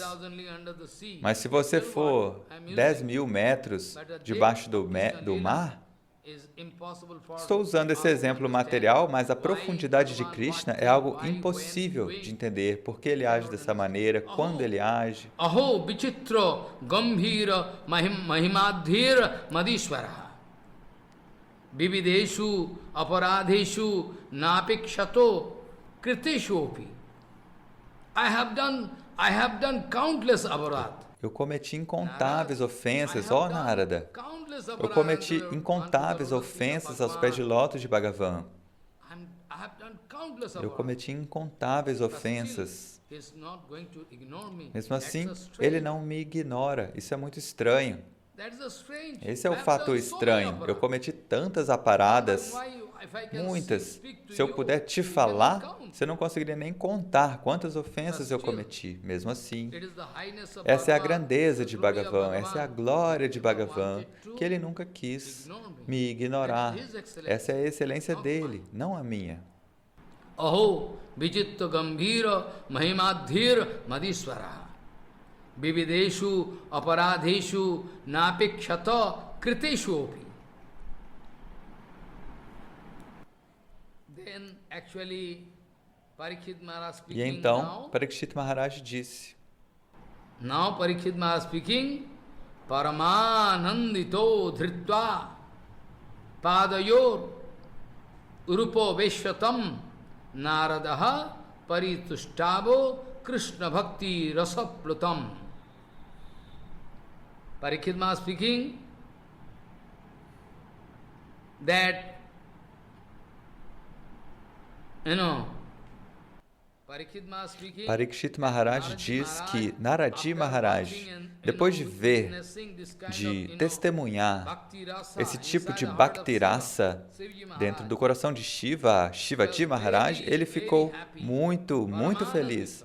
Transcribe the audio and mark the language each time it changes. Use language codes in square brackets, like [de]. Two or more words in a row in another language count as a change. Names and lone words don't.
[pt] Mas se você for 10 mil metros debaixo do mar, estou usando esse exemplo material, mas a profundidade de Krishna é algo impossível de entender. Por que ele age dessa maneira, quando ele age. [sa] Aho vichitra gambhira mahimadhira madishvara vivideshu aparadeshu napikshato kriteshopi. [en] I have done countless aparadhas. [pt] Eu cometi incontáveis ofensas, ó Narada. Eu cometi incontáveis ofensas aos pés de lótus de Bhagavan. Eu cometi incontáveis ofensas. Mesmo assim, ele não me ignora. Isso é muito estranho. Esse é o fato estranho. Eu cometi tantas aparadas, muitas. Se eu puder te falar, você não conseguiria nem contar quantas ofensas eu cometi. Mesmo assim, essa é a grandeza de Bhagavan, essa é a glória de Bhagavan, que ele nunca quis me ignorar. Essa é a excelência dele, não a minha. [sa] Aho vichitta gambhira mahimadhir madiswara vivideshu aparadeshu napikshata kriteshopi. [pt] E então, Parikshit Maharaj disse, [en] Now Parikshit Maharaj speaking, [sa] Paramanandito dhritva padayor urupo veshvatam naradaha paritushtavo krishna bhakti rasaplutam. [en] Parikshit Maharaj speaking that [pt] Parikshit Maharaj diz que Naradi Maharaj, depois de ver, de testemunhar esse tipo de [sa] Bhakti Rasa [pt] dentro do coração de Shiva, Shivaji Maharaj, ele ficou muito, muito feliz.